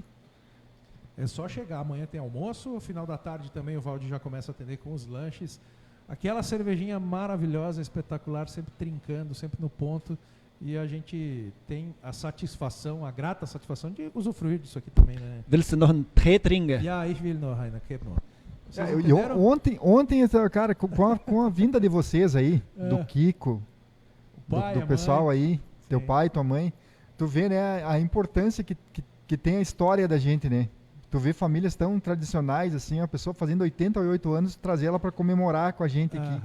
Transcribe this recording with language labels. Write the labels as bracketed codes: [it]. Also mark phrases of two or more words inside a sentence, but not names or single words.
[pt] É só chegar, amanhã tem almoço, no final da tarde também o Valde já começa a atender com os lanches. Aquela cervejinha maravilhosa, espetacular, sempre trincando, sempre no ponto. E a gente tem a satisfação, a grata satisfação de usufruir disso aqui também, né? [de] Willst du noch einen Tee trinken? Ja, ich will noch einen Tee. [pt] Ontem, cara, com a vinda de vocês aí, do Kiko, do pessoal mãe. Aí, teu pai, tua mãe, tu vê, né, a importância que tem a história da gente, né? Tu vê famílias tão tradicionais, assim, a pessoa fazendo 88 anos, trazer ela para comemorar com a gente aqui.